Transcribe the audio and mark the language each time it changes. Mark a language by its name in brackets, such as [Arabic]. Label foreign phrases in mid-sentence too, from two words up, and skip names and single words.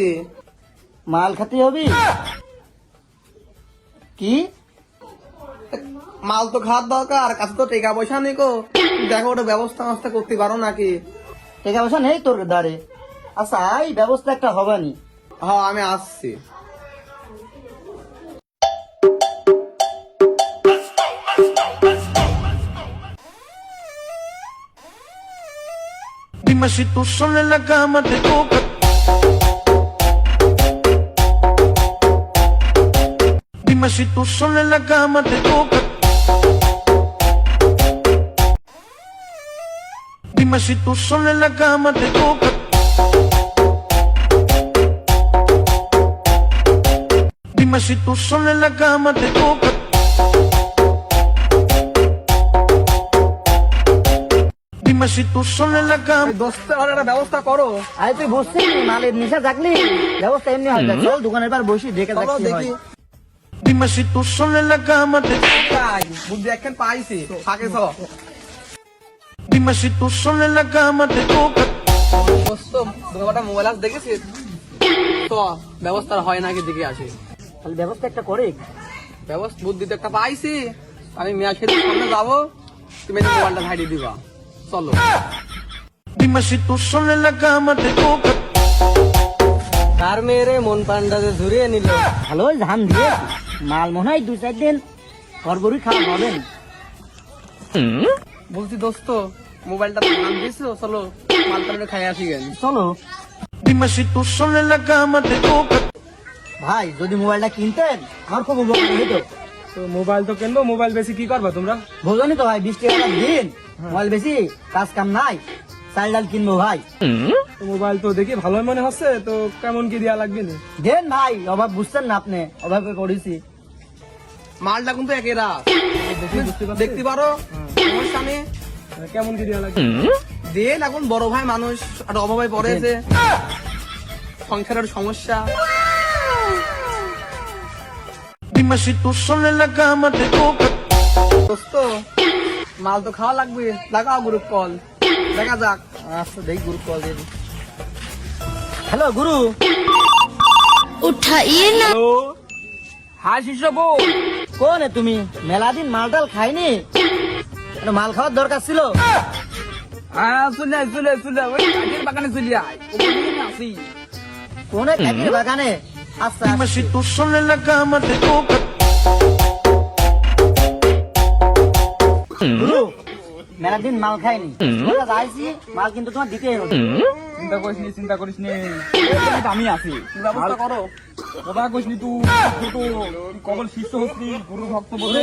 [Bangla] মাল খাতে হবি কি? মাল তো খাওয়ার দরকার, কাছে তো টাকা পয়সা নেই গো। দেখো ওটা ব্যবস্থা মাস্তা করতে পারো নাকি? টাকা পয়সা নেই তোর দাঁড়ে? আচ্ছা এই ব্যবস্থা একটা হবানি। হ্যাঁ আমি আসছি। [Spanish] Dime si tú sola en la cama te toca. Dime si tú sola en la cama te toca. Dime si tú sola en la cama te toca. Dime si tú sola en la cama te toca. Dime si tú sola en la cama. [Bangla] দোস্ত আর একটা ব্যবস্থা করো। আরে তুই বসছিস মালের নিশা থাকলি ব্যবস্থা এমনি হয় না। চল দোকানের পর বসি দেখে চলো দেখি দেখি। [Spanish] Dime si tú sola en la cama te toca. [Bangla] তাই বুদ্ধি একখান পাইছি, ফাঁকে চলো। [Spanish] Dime si tú sola en la cama te toca. [Bangla] দোস্ত দোকানটা মোবাইল আজ দেখেছিস তো? ব্যবস্থা হয় নাকি দেখে আসি। তাহলে ব্যবস্থা একটা করে। ব্যবস্থা বুদ্ধি তো একটা পাইছি। আমি মেয়া খেতে সামনে যাবো, তুমি এই মোবাইলটা ভাইড়ে দিবা। চলো। [Spanish] Dime si tú sola en la cama te toca. [Bangla] তার মেয়েরে মন পান্ডাতে ধরিয়ে নিল। ভালো ধান দিয়ে মাল মনে হয় 2-4 দিন ঘরবড়ি খাওয়া হবেন। বলছি দোস্ত মোবাইলটা নাম দিয়েছো, চলো মাল পান্ডা খাই আসি গেল। চলো [Spanish] Dime si tú sola en la cama te toca. [Bangla] ভাই, যদি মোবাইলটা কিনতেন আমার খুব উপকার হতো। তো মোবাইল তো কিনবো, মোবাইল বেশি কি করবা তোমরা? বোঝনি তো ভাই, 20 টাকার দিন মোবাইল বেশি কাজ কাম নাই, চাল ডাল কিনবো ভাই। তো মোবাইল তো দেখি ভালোই মনে হচ্ছে, তো কেমন কি দেওয়া লাগবে না? দেন ভাই, অভাব বুঝছেন না আপনি, অভাবে করেছি। মালটা কিন্তু একেরা দেখতে পারো, সমস্যা নেই। কেমন কি দেওয়া লাগবে? দেন এখন বড় ভাই মানুষ একটা অভাবে পড়েছে, সংসারের সমস্যা। [Spanish] Dime si tú sola en la cama te toca. [Bangla] দোস্ত মাল তো খাওয়া লাগবে, লাগাও [English] group call, [Bangla] দেখা যাক। আচ্ছা দেখি গুরু কল দিয়ে। হ্যালো গুরু। [Hindi] उठाइए ना। [Bangla] হ্যালো, হাই শিষ্য বল। কোন তুমি? মেলা দিন মাল টাল খাইনি, একটা মাল খাওয়ার দরকার ছিল। হ্যাঁ চলে চলে চলে, ওই কাঠের বাগানে চলে আয়, ওখানে আসি। কোন কাকির বাগানে? আচ্ছা [Spanish] Dime si tú sola en la cama te toca. [Bangla] গুরু, মেলা দিন মাল খাইনি, যাইছি মাল কিন্তু তোমার দিতেই হবে। চিন্তা করিস নি, চিন্তা করিস নি, আমি আছি। ব্যবস্থা করো। কথা কইস নি তুই, কবল শিষ্য হচ্ছি, গুরু ভক্ত বলে।